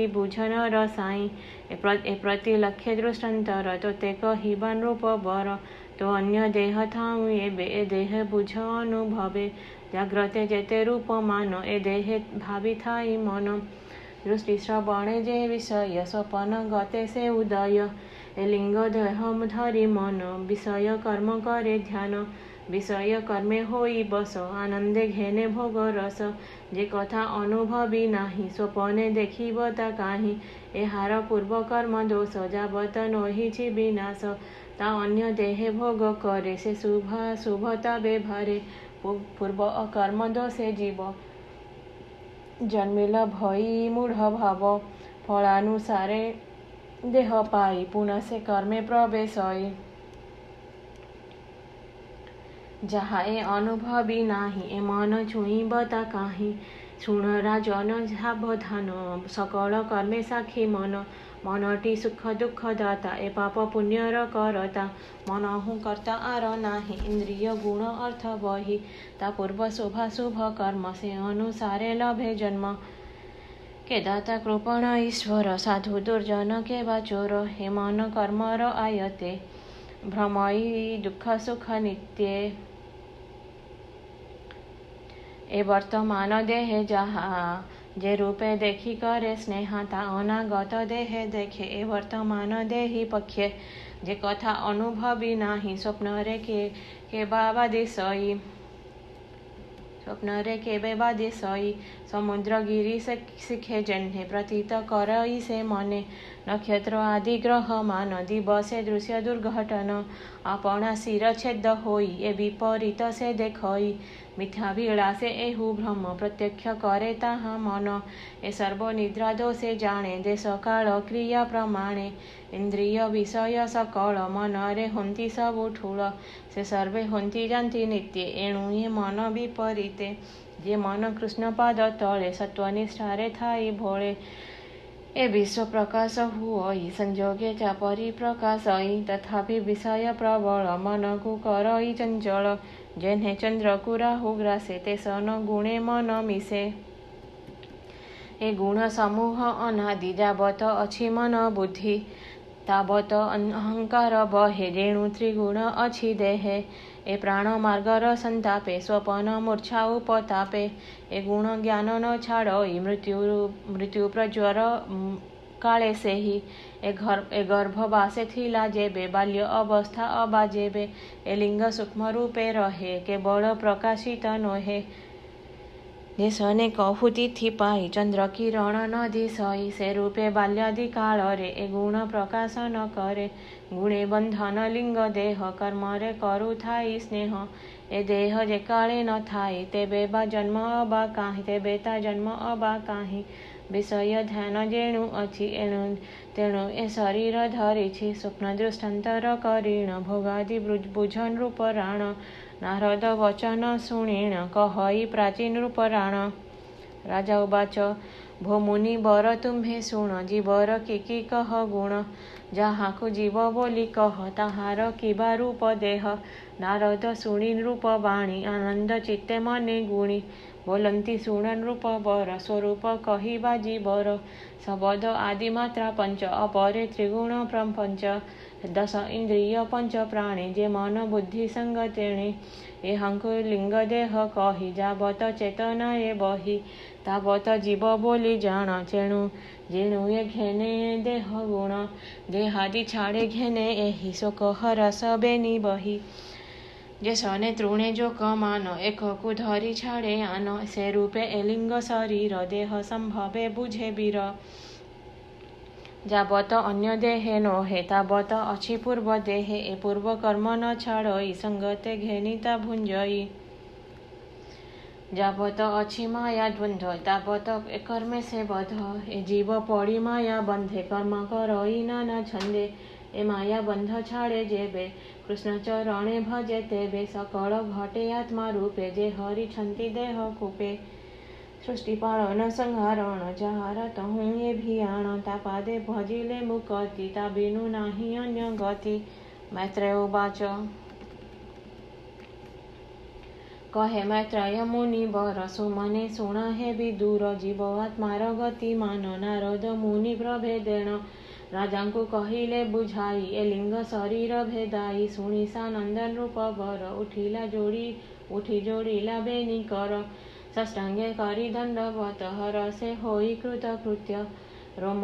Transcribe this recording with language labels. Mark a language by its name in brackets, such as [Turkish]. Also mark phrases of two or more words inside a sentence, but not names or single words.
[Odia] ବୁଝନ ରସାଇ ଏ ପ୍ରତି ଲକ୍ଷ୍ୟ ଦୃଷ୍ଟାନ୍ତର ତୋତେ କହିବା ନୃପ ବର ତୋ ଅନ୍ୟ ଦେହ ଥାଉ ଏବେ ଏ ଦେହ ବୁଝ ଅନୁଭବେ ଜାଗ୍ରତେ ଯେତେ ରୂପ ମାନ ଏ ଦେହେ ଭାବି ଥାଇ ମନ ଦୃଷ୍ଟି ଶ୍ରବଣେ ଯେ ବିଷୟ ସ୍ୱପନ ଗତେ ସେ ଉଦୟ ଏ ଲିଙ୍ଗ ଦେହ ଧରି ମନ ବିଷୟ କର୍ମ କରେ ଧ୍ୟାନ ବିଷୟ କର୍ମେ ହୋଇ ବଶ ଆନନ୍ଦେ ଘେନେ ଭୋଗ ରସ ଯେ କଥା ଅନୁଭବି ନାହି ସ୍ୱପନେ ଦେଖିବ ତା କାହି ଏହାର ପୂର୍ବ କର୍ମ ଦୋଷ ଯାବତ ନହିଛି ବିନାଶ ତା ଅନ୍ୟ ଦେହେ ଭୋଗ କରେ ସେ ଶୁଭତା ବ୍ୟବହାରେ ପୂର୍ବ ଅକର୍ମ ଦୋଷେ ଜୀବ ଜନ୍ମିଲ ଭଇ ମୂଢ଼ ଭାବ ଫଳାନୁସାରେ ଦେହ ପାଇ ପୁନଃ ସେ କର୍ମେ ପ୍ରବେଶଇ ଯାହା ଏ ଅନୁଭବି ନାହି ଏ ମନ ଛୁଇବ ତା କାହି ଶୁଣ ରାଜନ ସାବଧାନ ସକଳ କର୍ମେ ସାକ୍ଷୀ ମନ ମନଟି ସୁଖ ଦୁଖ ଦାତା ଏ ପାପ ପୁଣ୍ୟର କରତା ମନ ହୁଁ କର୍ତ୍ତା ଆର ନାହି ଇନ୍ଦ୍ରିୟ ଗୁଣ ଅର୍ଥ ବହି ତା ପୂର୍ବ ଶୋଭା ଶୁଭ କର୍ମ ସେ ଅନୁସାରେ ଲଭେ ଜନ୍ମ କେ ଦାତା କୃପଣ ଈଶ୍ୱର ସାଧୁ ଦୁର୍ଜନ କେ ବା ଚୋର ହେ ମନ କର୍ମର ଆୟତେ ଭ୍ରମୟି ଦୁଖ ସୁଖ ନିତ୍ୟେ ଏ ବର୍ତ୍ତମାନ ଦେହେ ଯାହା ଯେ ରୂପେ ଦେଖି କରେ ସ୍ନେହ ତା ଅନାଗତ ଦେହେ ଦେଖେ ଏ ବର୍ତ୍ତମାନ ଦେହୀ ପକ୍ଷେ ଯେ କଥା ଅନୁଭବି ନାହି ସ୍ୱପ୍ନ ରେ କେ ବାବା ଦିଶଇ ସ୍ୱପ୍ନ ରେ କେବେ ବାଦିଶଇ ସମୁଦ୍ର ଗିରି ଶିଖେ ଜହ୍ନେ ପ୍ରତୀତ କରଇ ସେ ମନେ ନକ୍ଷତ୍ର ଆଦି ଗ୍ରହ ମାନ ଦିବସେ ଦୃଶ୍ୟ ଦୁର୍ଘଟଣ ଆପଣା ଶିର ଛେଦ ହୋଇ ଏ ବିପରୀତ ସେ ଦେଖଇ ମିଥ୍ୟା ବିଳାସେ ଏହୁ ଭ୍ରମ ପ୍ରତ୍ୟକ୍ଷ କରେ ତାହା ମନ ଏ ସର୍ବ ନିଦ୍ରା ଦୋଷେ ଜାଣେ ଦେଶ କାଳ କ୍ରିୟା ପ୍ରମାଣେ ଇନ୍ଦ୍ରିୟ ବିଷୟ ସକଳ ମନ ରେ ହନ୍ତି ସବୁ ଠୁଳ ସେ ସର୍ବେ ହନ୍ତି ଜାଣତି ନିତ୍ୟ ଏଣୁ ଯେ ମନ ବିପରୀତେ ଯେ ମନ କୃଷ୍ଣ ପାଦ ତଳେ ସତ୍ତ୍ୱନିଷ୍ଠାରେ ଥାଇ ଭୋଳେ ଏ ବିଶ୍ୱ ପ୍ରକାଶ ହୁଇ ସଂଯୋଗେ ଚା ପରିପ୍ରକାଶଇ ତଥାପି ବିଷୟ ପ୍ରବଳ ମନ କୁ କରଇ ଚଞ୍ଚଳ ଯେହ୍ନେ ଚନ୍ଦ୍ର କୁ ରାହୁ ଗ୍ରାସେ ତେ ସନ ଗୁଣେ ମନ ମିଶେ ଏ ଗୁଣ ସମୂହ ଅନାଦି ଯାବତ ଅଛି ମନ ବୁଦ୍ଧି ତାବତ ଅହଂକାର ବହେ ରେଣୁ ତ୍ରିଗୁଣ ଅଛି ଦେହେ ଏ ପ୍ରାଣ ମାର୍ଗର ସନ୍ତାପେ ସ୍ୱପନ ମୂର୍ଚ୍ଛା ଉପତାପେ ଏ ଗୁଣ ଜ୍ଞାନ ନ ଛାଡ଼ଇ ମୃତ୍ୟୁ ପ୍ରଜ୍ୱର କାଳେ ସେ ହି ଏ ଗର୍ଭବାସେ ଥିଲା ଯେବେ ବାଲ୍ୟ ଅବସ୍ଥା ଅବା ଯେବେ ଏ ଲିଙ୍ଗ ସୂକ୍ଷ୍ମ ରୂପେ ରହେ କେବଳ ପ୍ରକାଶିତ ନୋହେ ଦେଶନେ କହୁତିଥି ପାଇ ଚନ୍ଦ୍ର କିରଣ ନଦୀ ସଇ ସେ ରୂପେ ବାଲ୍ୟାଦି କାଳ ରେ ଏ ଗୁଣ ପ୍ରକାଶନ କରେ ଗୁଣେ ବନ୍ଧନ ଲିଙ୍ଗ ଦେହ କର୍ମ ରେ କରୁ ଥାଇ ସ୍ନେହ ଏ ଦେହ ଯେ କାଳେ ନ ଥାଇ ତେବେ ବା ଜନ୍ମ ଅବା କାହି ତେବେ ତା ଜନ୍ମ ଅବା କାହି ବିଷୟ ଧ୍ୟାନ ଯେଣୁ ଅଛି ଏଣୁ ତେଣୁ ଏ ଶରୀର ଧରିଛି ସ୍ୱପ୍ନ ଦୃଷ୍ଟାନ୍ତର କରିଣ ଭୋଗାଦି ବୁଝନ ରୂପ ରାଣ ନାରଦ ବଚନ ଶୁଣିଣ କହଇ ପ୍ରାଚୀନ ରୂପ ରାଣ ରାଜା ଉବାଚ ଭୋ ମୁନି ବର ତୁମ୍ଭେ ଶୁଣ ଜୀବର କି କହ ଗୁଣ ଯାହାକୁ ଜୀବ ବୋଲି କହ ତାହାର କିବା ରୂପ ଦେହ ନାରଦ ଶୁଣି ରୂପ ବାଣୀ ଆନନ୍ଦ ଚିତ୍ତେ ମନେ ଗୁଣି ବୋଲନ୍ତି ଶୁଣ ରୂପ ବର ସ୍ୱରୂପ କହିବା ଜୀବର ଶବଦ ଆଦି ମାତ୍ରା ପଞ୍ଚ ଅପରେ ତ୍ରିଗୁଣ ପ୍ରପଞ୍ଚ ଦଶ ଇନ୍ଦ୍ରିୟ ପଞ୍ଚ ପ୍ରାଣୀ ଯେ ମନ ବୁଦ୍ଧି ସଙ୍ଗ ତେଣେ ଏହାଙ୍କୁ ଲିଙ୍ଗ ଦେହ କହି ଯାବତ ଚେତନା ଏ ବହି ତାବତ ଜୀବ ବୋଲି ଜାଣ ତେଣୁ ଯେଣୁ ଏ ଘେନେ ଦେହ ଗୁଣ ଦେହାଦି ଛାଡ଼େ ଘେନେ ଏହି ଶୋକ ହରଷ ବେନି ବହି ଯେ ସନେ ତୃଣେ ଯୋ କମାନ ଏକ କୁ ଧରି ଛାଡ଼େ ଆନ ସେ ରୂପେ ଏଲିଙ୍ଗ ଶରୀର ଦେହ ସମ୍ଭବେ ବୁଝେ ବୀର ଯାବତ ଅନ୍ୟ ଦେହେ ନୋହେ ତାବତ ଅଛି ପୂର୍ବ ଦେହେ ଏ ପୂର୍ବ କର୍ମ ନ ଛାଡ଼ଇ ସଙ୍ଗତେ ଘେନିତା ଭୁଞ୍ଜଇ ଯାବତ ଅଛି ମାୟା ଦ୍ୱନ୍ଦ୍ୱ ତାବତ ଏ କର୍ମେ ସେ ବଧ ଏ ଜୀବ ପଡ଼ି ମାୟା ବନ୍ଧେ କର୍ମ କରଇ ନାନା ଛନ୍ଦେ ଏ ମାୟା ବନ୍ଧ ଛାଡ଼େ ଯେବେ କୃଷ୍ଣ ଚରଣେ ଭଜେ ତେବେ ସକଳ ଘଟେ ଆତ୍ମା ରୂପେ ଯେ ହରି ଛନ୍ତି ଦେହ କୂପେ ସୃଷ୍ଟି ପାଳନ ସଂହାରଣ ଯାହାର ତହୁଁ ଏ ଭିଆଣ ତା ପାଦେ ଭଜିଲେ ମୁକ୍ତି ତା ବିନୁ ନାହି ଅନ୍ୟ ଗତି ମୈତ୍ରେୟ ଉବାଚ କହେ ମୈତ୍ରେୟ ମୁନି ବର ସୁମନେ ଶୁଣ ହେ ବିଦୁର ଜୀବ ଆତ୍ମାର ଗତି ମାନ ନାରଦ ମୁନି ପ୍ରଭେଦେଣ ରାଜାଙ୍କୁ କହିଲେ ବୁଝାଇ ଏ ଲିଙ୍ଗ ଶରୀର ଭେଦାଇ ଶୁଣି ସାନନ୍ଦନ ରୂପ ବର ଉଠି ଯୋଡ଼ିଲା ବେନି କର ଷଷ୍ଟାଙ୍ଗେ କରି ଦଣ୍ଡବତ ହର ସେ ହୋଇ କୃତକୃତ୍ୟ ରୋମ